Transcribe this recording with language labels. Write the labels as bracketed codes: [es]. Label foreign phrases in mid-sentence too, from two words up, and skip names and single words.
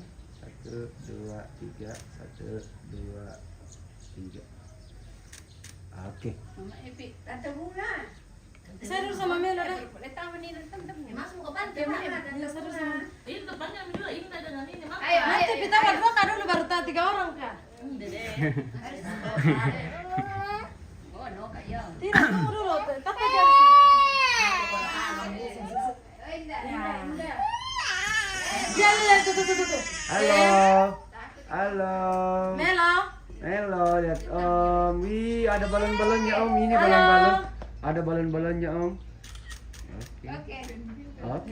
[id] 1, 2, 3. 1, 2, 3. Oke. Mama Epi, Tante Bunga. Saya dulu sama Melo deh. Letang ini teman-teman. Masuk ke pantai mana? Saya dulu sama. Ini depannya juga ini dengan ini. Nanti Oh, no kayo. Tidak, tunggu dulu. Kakak dari sini. Ya, lihat tuh. Halo. Halo. Melo. Halo, lihat Om. Wih, ada balon-balonnya Om. Ini balon-balon. Ada balon-balonnya Om. Oke. Oke.